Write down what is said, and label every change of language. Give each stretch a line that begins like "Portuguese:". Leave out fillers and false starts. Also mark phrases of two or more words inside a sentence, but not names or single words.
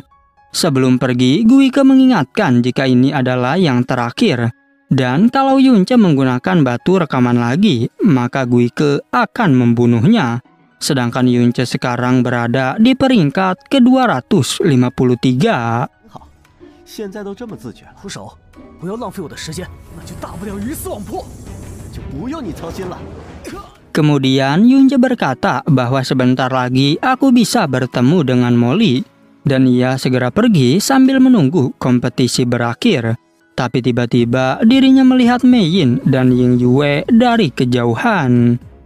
Indonesian: Sebelum pergi, Guike mengingatkan jika ini adalah yang terakhir. Dan kalau Yunce menggunakan batu rekaman lagi, maka Guike akan membunuhnya. Sedangkan Yunce sekarang berada di peringkat ke-253.
Chinese: 现在都这么自觉了，出手，不要浪费我的时间，那就大不了鱼死网破，就不用你操心了。
Indonesian: Kemudian Yunce berkata bahwa sebentar lagi aku bisa bertemu dengan Molly. Dan ia segera pergi sambil menunggu kompetisi berakhir. Tapi tiba-tiba dirinya melihat Mei Yin dan Ying Yue dari kejauhan.